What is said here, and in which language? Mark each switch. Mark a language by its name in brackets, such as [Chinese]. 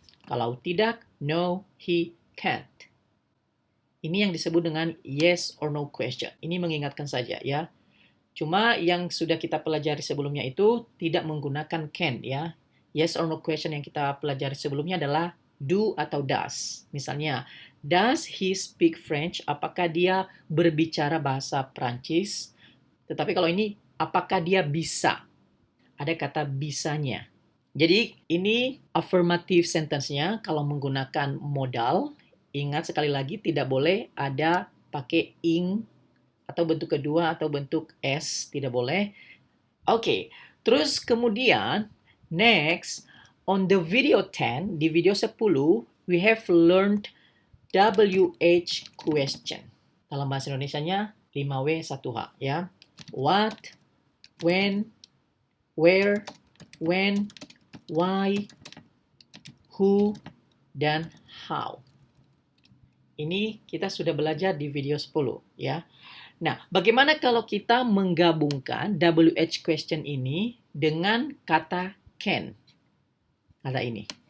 [Indonesian] Kalau tidak, [English] no, he can't. [Indonesian] Ini yang disebut dengan yes or no question. Ini mengingatkan saja ya. Cuma yang sudah kita pelajari sebelumnya itu tidak menggunakan can ya. Yes or no question yang kita pelajari sebelumnya adalah do atau does. [English] Misalnya, does he speak French? [Indonesian] Apakah dia berbicara bahasa Prancis? Tetapi kalau ini, apakah dia bisa? Ada kata bisanya. Jadi ini affirmative sentence-nya kalau menggunakan modal, ingat sekali lagi tidak boleh ada pakai ing atau bentuk kedua atau bentuk s, tidak boleh. Oke, terus kemudian [English] next on the video 10, [Indonesian] di video 10 [English] we have learned WH question. [Indonesian] Dalam bahasa Indonesianya 5W 1H ya. [English] What, when, where, when, why, who, dan how. [Indonesian] Ini kita sudah belajar di video 10 ya. Nah, bagaimana kalau kita menggabungkan WH question ini dengan kata can? Kata ini.